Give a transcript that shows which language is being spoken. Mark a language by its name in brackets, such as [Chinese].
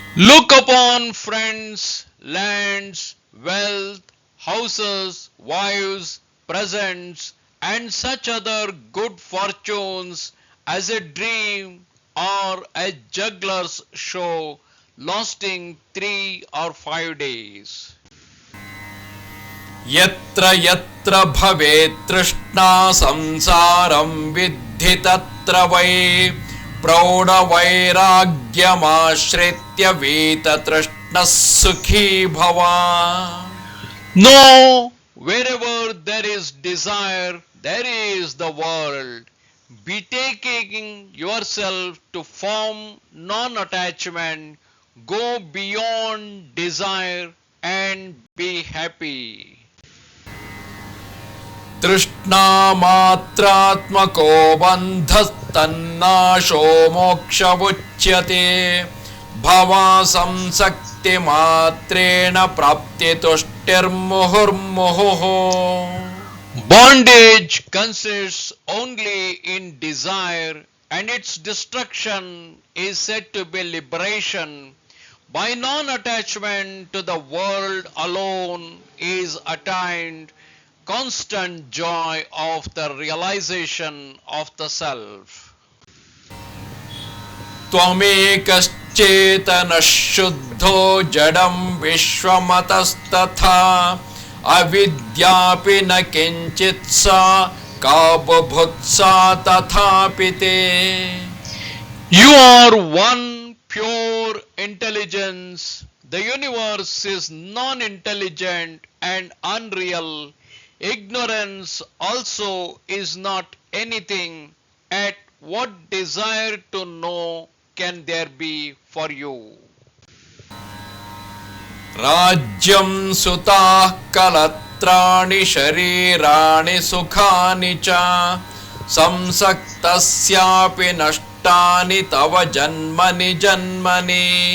[English] Look upon friends, lands, wealth, houses, wives, presents, and such other good fortunes as a dream or a juggler's show lasting 3 or 5 days. [Sanskrit] ಯತ್ರ ಯತ್ರ ಭವೇತ್ ತೃಷ್ಣಾ ಸಂಸಾರಂ ವಿದ್ಧಿ ತತ್ರ Y ಪ್ರೌಢವೈರಾಗ್ಯಮಾಶ್ರಿತ್ಯ ವೀತ ತೃಷ್ಣಃ ಸುಖೀ ಭವ. [English] No, wherever there is desire, there is the world. Betaking yourself to form non-attachment, go beyond desire and be happy. [Sanskrit] ತೃಷ್ಣಾ ಮಾತ್ರಾತ್ಮಕೋ ಬಂಧಸ್ತನ್ನಾಶೋ ಮೋಕ್ಷವುಚ್ಯತೆ ಭವಾ ಸಂಸಕ್ತಿ ಮಾತ್ರೇಣ ಪ್ರಾಪ್ತಿ ತುಷ್ಟಿರ್ಮುಹುರ್ಮುಹುಃ. [English] Bondage consists only in desire, and its destruction is said to be liberation. By non-attachment to the world alone is attained constant joy of the realization of the self. [Sanskrit] ತ್ವಮೇಕಶ್ಚೇತನಃ ಶುದ್ಧೋ ಜಡಂ ವಿಶ್ವಮತಸ್ತಥಾ ಅವಿದ್ಯಾಪಿ ನ ಕಿಂಚಿತ್ ಸಾ ಕಾ ಬುಭುತ್ಸಾ ತಥಾಪಿ ತೇ. [English] You are one pure intelligence. The universe is non-intelligent and unreal. Ignorance also is not anything. At what desire to know can there be for you? [Sanskrit] ರಾಜ್ಯಂ ಸುತಾಃ ಕಲತ್ರಾಣಿ ಶರೀರಾಣಿ ಸುಖಾನಿ ಚ ಸಂಸಕ್ತಸ್ಯಾಪಿ ನಷ್ಟಾನಿ ತವ ಜನ್ಮನಿ ಜನ್ಮನಿ.